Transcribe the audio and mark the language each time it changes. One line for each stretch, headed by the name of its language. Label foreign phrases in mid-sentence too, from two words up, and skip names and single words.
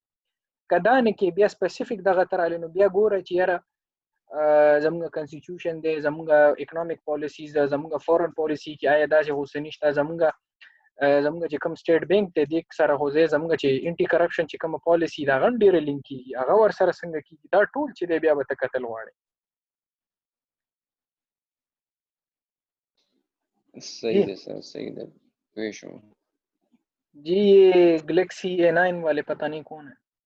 Pashto: که دا نه کې بیا سپیسیفک دغه ته راغلی نو بیا ګوره چې یاره زموږ کنسټیټیوشن دی, زموږ
English: economic policies
Pashto: ده, زموږ
English: foreign policy
Pashto: کې آیا داسې خو څه نشته, زموږ چې کوم سټیټ بینک دی دې سره خو زموږ چې
English: anti corruption
Pashto: چې کومه پالیسي ده هغه هم ډېره لینک کېږي, هغه ورسره څنګه کېږي, دا ټول چې دی بیا به ته کتل غواړې. صحیح ده سر, صحیح ده, پوه شوم.
Urdu: جی یہ گلیکسی A9 والے پتہ نہیں کون ہے.